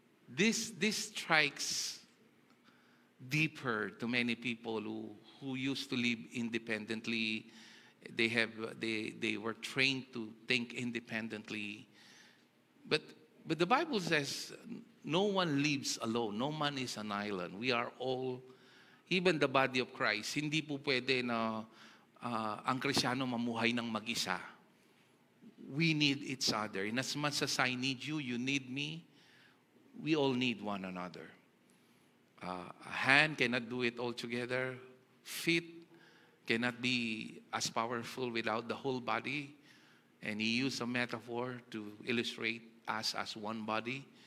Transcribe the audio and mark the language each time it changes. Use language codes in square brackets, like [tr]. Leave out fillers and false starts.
[en] This strikes deeper to many people who used to live independently. They were trained to think independently. But the Bible says no one lives alone. No man is an island. We are all, even the body of Christ. [tl] Hindi po pwede na ang Kristyano mamuhay ng mag-isa. [en] We need each other. In as much as I need you, you need me. We all need one another. A hand cannot do it all together. Feet cannot be as powerful without the whole body. And he used a metaphor to illustrate us as one body.